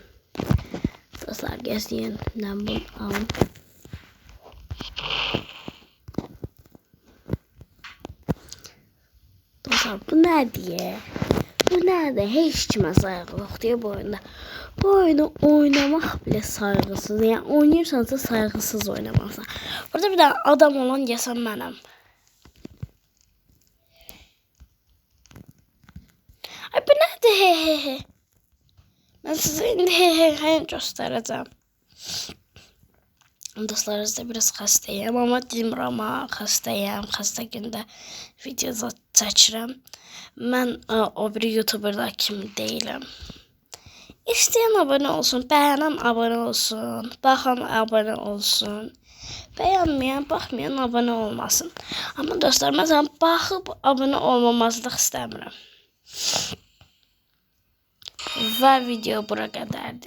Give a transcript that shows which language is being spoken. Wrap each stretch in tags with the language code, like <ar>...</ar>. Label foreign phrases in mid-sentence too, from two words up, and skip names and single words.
<az>Dostlar, gözləyin, mən bunu alım. Dostlar, bu nədir? Bu nədir? Heç kimə sayğı yoxdur bu oyunda.</az> <tr>Bu oyunu oynamaq bile saygısız.</tr> <az>Yani oynayırsansa saygısız oynamalısın. Burada bir de adam olan yesem mənəm. Ay, bu nədir? He he he.</az> <tr>Ben size indi he he he göstereceğim.</tr> <az>Dostlar, da biraz xəstəyəm, amma demirəm, xəstəyəm. Xəstə gündə video çəkirəm. Mən o bir YouTuber'da kimi deyiləm.</az> <tr>İsteyen abone olsun, beğenen abone olsun, bakan abone olsun. Beğenmeyen, bakmayan abone olmasın. Ama dostlar, mesela bakıp abone olmamazlık istemiyorum. Ve video bura kadardı.</tr>